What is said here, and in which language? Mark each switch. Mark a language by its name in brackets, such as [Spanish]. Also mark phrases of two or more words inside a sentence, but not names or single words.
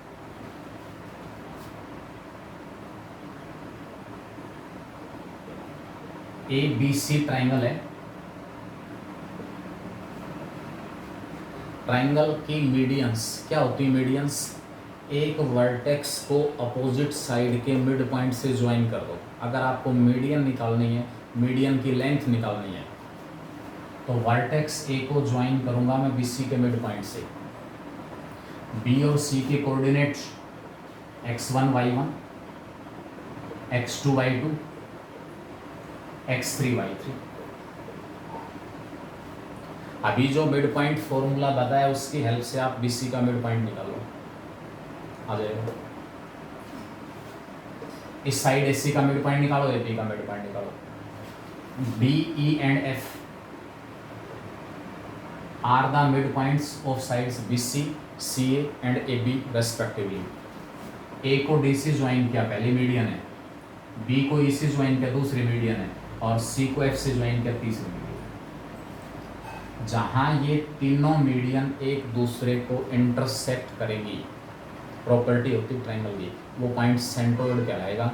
[Hindi] ABC ट्रायंगल है, ट्रायंगल की मीडियंस क्या होती है, मीडियंस एक वर्टेक्स को [English] opposite side [Hindi] के [English] mid point [Hindi] से ज्वाइन कर दो। अगर आपको मीडियन निकालनी है, मीडियन की लेंथ निकालनी है, तो वर्टेक्स ए को ज्वाइन करूंगा मैं BC के [English] mid point [Hindi] से। B और C के कोऑर्डिनेट x1 y1, x2 y2, x3 y3। अभी जो [English] mid point formula [Hindi] बताया उसकी हेल्प से आप BC का [English] mid point [Hindi] निकालो, आ जाएगा। इस साइड AC का [English] mid point [Hindi] निकालो, AP का [English] mid point [Hindi] निकालो। [English] B, E and F are the midpoints of sides BC, CA and AB respectively। [Hindi] A को D से ज्वाइन किया, पहली मीडियन है। B को E से ज्वाइन किया, दूसरी मीडियन है। और C को F से ज्वाइन किया, तीसरी मीडियन। जहाँ ये तीनों मीडियन एक दूसरे को इंटरसेक्ट करेंगी, प्रॉपर्टी होती है ट्रायंगल की, वो पॉइंट सेंट्रोइड कहलाएगा।